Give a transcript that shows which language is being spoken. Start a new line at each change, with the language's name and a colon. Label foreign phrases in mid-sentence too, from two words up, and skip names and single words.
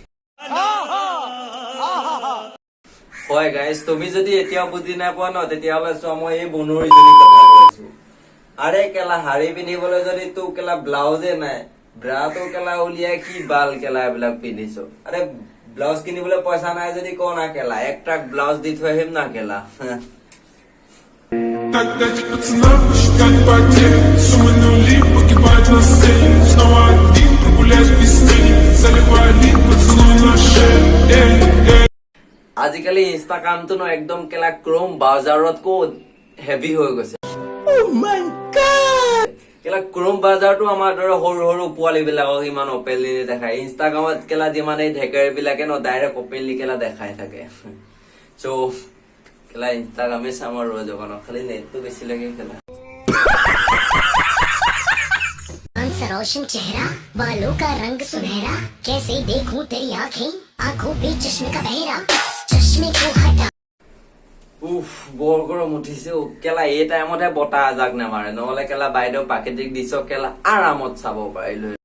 Assamese: হয় গাইজ তুমি যদি এতিয়াও বুজি নাপোৱা ন তেতিয়াহ'লে চোৱা মই এই বনৰীজনী কথা কৈছো আৰে কেলা শাৰী পিন্ধিবলৈ যদি তোৰ কেলা ব্লাউজে নাই ব্ৰাটো কেলা উলিয়াই কি বাল কেলা এইবিলাক পিন্ধিছো আৰে ব্লাউজ কিনিবলৈ পইচা নাই যদি ক না কেলা এক ট্ৰাক ব্লাউজ দি থৈ আহিম না কেলা
Russian: Тогда пацанам посчитать потери Суммы нули погибать на сцене Снова один прогуляюсь без тени Заливай лид, поцелуй на шее
Assamese: আজিকালি ইনষ্টাগ্ৰামটো ন একদম কেলা ক্ৰোম ব্ৰাউজাৰতকৈ হেভি হৈ গৈছে কেলা ক্ৰোম ব্ৰাউজাৰটো আমাৰ দৰে সৰু সৰু পোৱালী বিলাকক ইমান অপেনলি দেখায় ইনষ্টাগ্ৰামত কেলা যিমান এই ঢেকাৰ বিলাকে ন
English: direct openly
Assamese: কেলা দেখাই থাকে চ' কেলা ইনষ্টাগ্ৰামে চাম আৰু জগনৰ খালি নেটটো বেছি লাগে কেলা
Hindi: रोशन चेहरा बालों का रंग सुनहरा कैसे देखूं तेरी आंखों पे चश्मे का बहेरा चश्मे को हटा
Assamese: উফ বৰ গৰম উঠিছে কেলা এই টাইমতহে বতাহ আজাক নামাৰে নহলে কেলা বাইদেউ প্ৰাকৃতিক দৃশ্য কেলা আৰামত চাব পাৰিলো